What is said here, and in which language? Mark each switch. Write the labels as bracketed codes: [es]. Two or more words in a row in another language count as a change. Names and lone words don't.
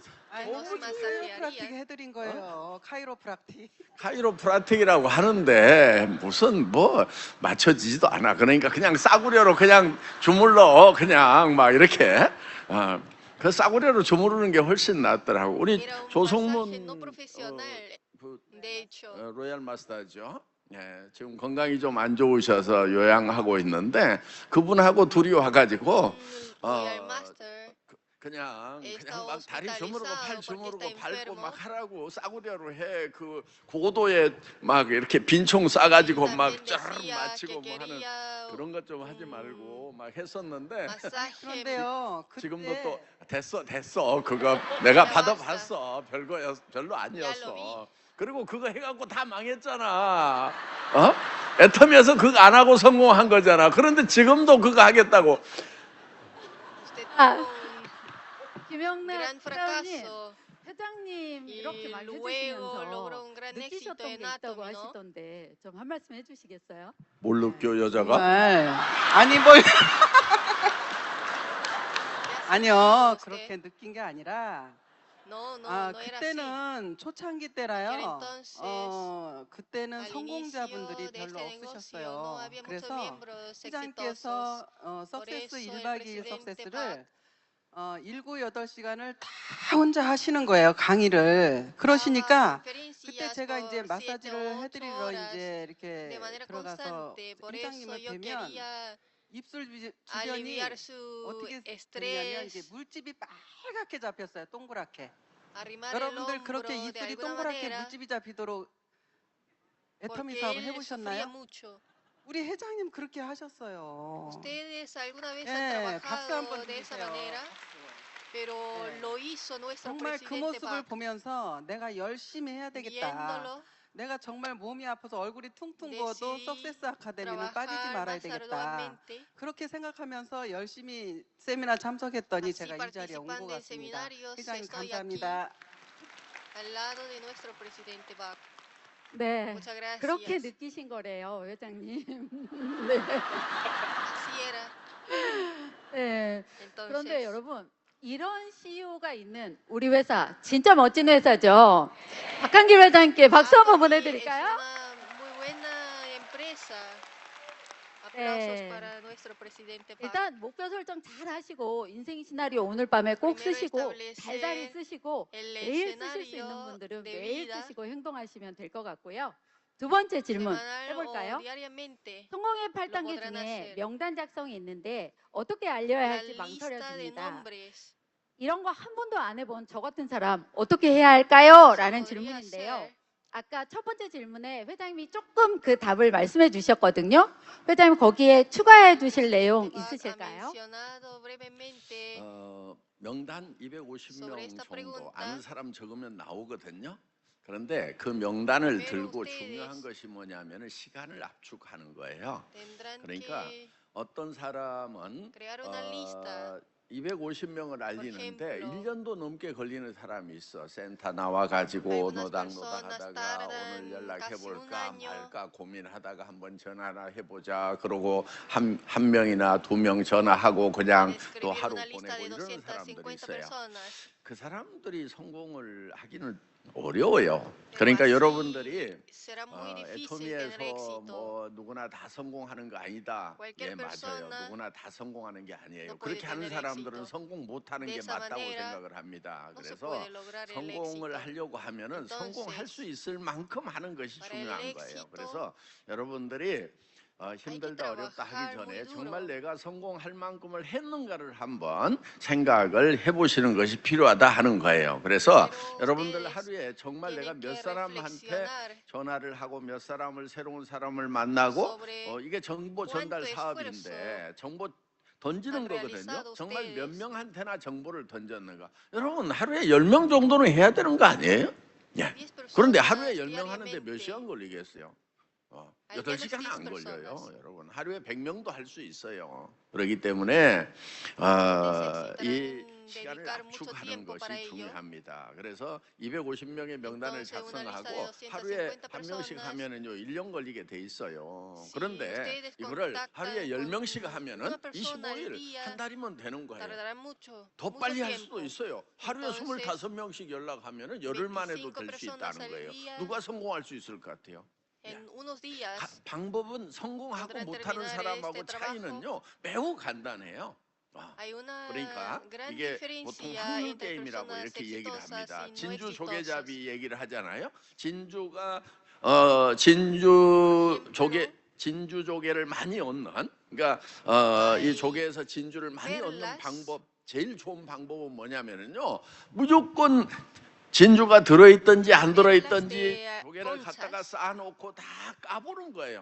[ko] 카이로프라틱 해드린 거예요. 카이로프라틱. 카이로프라틱이라고 하는데 무슨 뭐 맞춰지지도 않아. 그러니까 그냥 싸구려로 그냥 주물러 그냥 막 이렇게 그 싸구려로 주무르는 게 훨씬 낫더라고. 우리 [es] Era un [ko] 조성문 [es] masaje no profesional, [ko] 그, [es] de hecho. [ko] 로얄 마스터죠. 예, 지금 건강이 좀 안 좋으셔서 요양하고 있는데 그분하고 둘이 와가지고 Royal Master 그냥 [es] está [ko] 막 다리 주무르고 팔 [es] hospitalizado porque [ko] 주무르고 [es] está [ko] 밟고 [es] enfermo. [ko] 막 하라고 싸구려로 해. 그 고도에 막 이렇게 빈총 쏴가지고 막 [es] También [ko] 쫙 [es] decía [ko] 맞히고 [es] que [ko] 뭐 하는 [es] quería [ko] 그런 것 좀 하지 말고 막 했었는데 [es] masaje. [ko] 그런데요. 지금도 그때 또 됐어 그거 내가 [es] Ya [ko] 받아봤어. 별로 [es] Ya lo [ko] 아니었어. 그리고 그거 해갖고 다 망했잖아. 애터미에서 그거 안 하고 성공한 거잖아. 그런데 지금도 그거 하겠다고. [es] Usted Ah. tuvo un [ko] 김영래 [es] gran [ko] 회장님, [es] fracaso [ko] 회장님 이렇게 [es] y [ko] 말 [es] luego logró [ko] 해주시면서 [es] un gran éxito [ko] 느끼셨던 게 [es] en [ko] 있다고 [es] Atomy, ¿no? [ko] 하시던데 좀 한 말씀 해주시겠어요? 뭘 느껴 여자가? 정말 아니 뭘 아니요 [es] usted. [ko] 그렇게 느낀 게 아니라 [es] No, no, [ko] 아 [es] no era así. [ko] 그때는 초창기 [es] Aquel [ko] 때라요. [es] entonces, [ko] 그때는 [es] Al [ko] 성공자분들이 [es] inicio de [ko] 별로 [es] este negocio no [ko] 없으셨어요. [es] había muchos [ko] 그래서 [es] miembros exitosos. [ko] 시장께서 [es] Por [ko] 석세스 [es] eso el [ko] 1박 2일 [es] presidente [ko] 석세스를 7, 8시간을 다 혼자 하시는 거예요, 강의를. 그러시니까 그때 제가 이제 마사지를 해드리러 이제 이렇게 [es] de manera [ko] 들어가서 [es] constante. Por eso [ko] 회장님을 [es] yo [ko] 뵈면 [es] quería [ko] 입술 주변이 [es] aliviar su [ko] 어떻게 됐냐면 이게 [es] estrés, [ko] 물집이 빨갛게 잡혔어요, 동그랗게. [es] arrimar el [ko] 여러분들 그렇게 [es] hombro de [ko] 입술이 [es] alguna [ko] 동그랗게 [es] manera, [ko] 물집이 잡히도록 애터미 [es] porque [ko] 사업을 [es] él sufría [ko] 해보셨나요? [es] mucho. [ko] 우리 회장님 그렇게 하셨어요. [es] Ustedes alguna vez [ko] 예, [es] han [ko] 박수 한번 [es] trabajado de esa [ko] 주세요. [es] manera, pero [ko] 네. [es] lo hizo nuestro [ko] 정말 그 [es] presidente [ko] 모습을 [es] Park. [ko] 보면서 내가 열심히 해야 되겠다. [es] Viéndolo, [ko] 내가 정말 몸이 아파서 얼굴이 퉁퉁 부어도 [es] decidí [ko] 석세스 아카데미는 빠지지 [es] trabajar [ko] 말아야 [es] más [ko] 되겠다. [es] arduamente. [ko] 그렇게 생각하면서 열심히 세미나 참석했더니 [es] Así [ko] 제가 이 자리에 온 것 [es] participando en [ko] 같습니다. [es] seminarios, [ko] 회장님 [es] estoy aquí [ko] 감사합니다. [es] al lado de nuestro presidente Park. [ko] 네, [es] Muchas gracias. [ko] 그렇게 느끼신 거래요, 회장님. 네. [es] Así era. [ko] 네. [es] Entonces, [ko] 그런데 여러분 이런 CEO가 있는 우리 회사 진짜 멋진 회사죠. 박한길 회장님께 박수 한번 [es] Atomy es [ko] 보내드릴까요? [es] una muy buena empresa. Aplausos [ko] 네. [es] para nuestro presidente Park. [ko] 일단 목표 설정 잘 하시고 인생 시나리오 오늘 밤에 꼭 [es] Primero [ko] 쓰시고 [es] establece [ko] 달달이 쓰시고 [es] el [ko] 매일 쓰실 수 있는 [es] escenario [ko] 분들은 [es] de [ko] 매일 [es] vida [ko] 쓰시고 행동하시면 될 것 같고요. 두 번째 질문 [es] semanal 해볼까요? o diariamente. [ko] 성공의 8단계 [es] podrán [ko] 중에 [es] hacer. [ko] 명단 작성이 있는데 어떻게 알려야 [es] La [ko] 할지 [es] lista de [ko] 망설여집니다. [es] nombres. [ko] 이런 거 한 번도 안 해본 저 같은 사람 어떻게 해야 할까요? [es] se [ko] 라는 [es] podría [ko] 질문인데요. [es] hacer. [ko] 아까 첫 번째 질문에 회장님이 조금 그 답을 말씀해 주셨거든요. 회장님 거기에 추가해 두실 내용 [es] Park ha [ko] 있으실까요? [es] mencionado brevemente [ko] 명단 [es] sobre [ko] 250명 [es] esta [ko] 정도 [es] pregunta. [ko] 아는 사람 적으면 나오거든요. 그런데 그 명단을 [es] Pero [ko] 들고 [es] ustedes [ko] 중요한 것이 뭐냐면은 시간을 압축하는 거예요. [es] tendrán [ko] 그러니까 [es] que [ko] 어떤 사람은 [es] crear una lista. [ko] 250명을 알리는데 [es] ejemplo, [ko] 1년도 넘게 걸리는 사람이 있어. 센터 나와가지고 [es] algunas [ko] 노닥노닥 [es] personas [ko] 하다가 오늘 [es] tardan casi un [ko] 연락해볼까 [es] año. [ko] 말까 고민하다가 한번 전화나 해보자. 그러고 한 명이나 2명 전화하고 그냥 또 [es] escribir [ko] 하루 [es] una lista [ko] 보내고 [es] de [ko] 이러는 사람들이 [es] 250 [ko] 있어요. [es] personas. [ko] 그 사람들이 성공을 하기는 어려워요. 그러니까 여러분들이 [es] Será muy difícil tener [ko] 애터미에서 [es] éxito. [ko] 뭐 누구나 다 성공하는 거 아니다. [es] Cualquier [ko] 예, 맞아요. [es] persona [ko] 누구나 다 성공하는 게 아니에요. [es] no puede [ko] 그렇게 하는 [es] tener [ko] 사람들은 [es] éxito. [ko] 성공 못하는 [es] De [ko] 게 [es] esa [ko] 맞다고 [es] manera, [ko] 생각을 합니다. [es] No se [ko] 그래서 [es] puede lograr el [ko] 성공을 [es] éxito. [ko] 하려고 하면은 [es] Entonces, [ko] 성공할 수 있을 만큼 하는 것이 [es] para el [ko] 중요한 거예요. [es] éxito, [ko] 그래서 여러분들이 힘들다 [es] que [ko] 어렵다 하기 [es] trabajar [ko] 전에 [es] muy duro. [ko] 정말 내가 성공할 만큼을 했는가를 한번 생각을 해보시는 것이 필요하다 하는 거예요. 그래서 [es] Pero [ko] 여러분들 [es] ustedes [ko] 하루에 정말 내가 [es] tienen [ko] 몇 [es] que [ko] 사람한테 [es] reflexionar [ko] 전화를 하고 몇 사람을 새로운 사람을 만나고 [es] sobre [ko] 이게 정보 전달 [es] cuánto [ko] 사업인데 정보 던지는 [es] han [ko] 거거든요. [es] realizado [ko] 정말 몇 [es] ustedes. [ko] 명한테나 정보를 던졌는가. 여러분 하루에 10명 정도는 해야 되는 거 아니에요? 예. [es] 10 [ko] 그런데 [es] personas [ko] 하루에 10명 하는데 몇 [es] diariamente. [ko] 시간 걸리겠어요? [es] Al [ko] 8시간 [es] menos [ko] 안 [es] 10 [ko] 걸려요. [es] personas. [ko] 여러분 하루에 100명도 할 수 있어요. 그렇기 때문에 이 [es] Necesitarán [ko] 시간을 [es] dedicar mucho [ko] 압축하는 [es] tiempo para [ko] 것이 [es] ello. [ko] 중요합니다. 그래서 250명의 명단을 [es] Entonces, una lista [ko] 작성하고 [es] de [ko] 하루에 [es] 250 [ko] 한 명씩 [es] personas. [ko] 하면은요 1년 걸리게 돼 있어요. [es] Si [ko] 그런데 [es] ustedes [ko] 이거를 [es] contactan [ko] 하루에 [es] con [ko] 10명씩 하면은 [es] una persona al [ko] 25일 [es] día, [ko] 한 달이면 되는 거예요. [es] tardarán mucho, [ko] 더 [es] mucho [ko] 빨리 할 수도 [es] tiempo. [ko] 있어요. 하루에 [es] Entonces, [ko] 25명씩 연락하면은 열흘 만에도 [es] 25 [ko] 될 수 [es] personas [ko] 있다는 [es] al [ko] 거예요. [es] día. [ko] 누가 성공할 수 있을 것 같아요? [es] En unos días [ko] 방법은 성공하고 [es] podrán [ko] 못하는 [es] terminar [ko] 사람하고 [es] este trabajo. [ko] 차이는요 매우 간단해요. [es] Hay una [ko] 그러니까 [es] gran [ko] 이게 보통 [es] diferencia [ko] 확률 [es] entre [ko] 게임이라고 [es] personas [ko] 이렇게 얘기를 [es] exitosas [ko] 합니다. [es] y no [ko] 진주 [es] exitosas. [ko] 조개잡이 얘기를 하잖아요. 진주가 진주 조개를 많이 얻는, 그러니까 이 조개에서 진주를 많이 얻는 방법, 제일 좋은 방법은 뭐냐면은요 무조건 진주가 들어있든지 안 들어있든지 조개를 갖다가 쌓아놓고 다 까보는 거예요.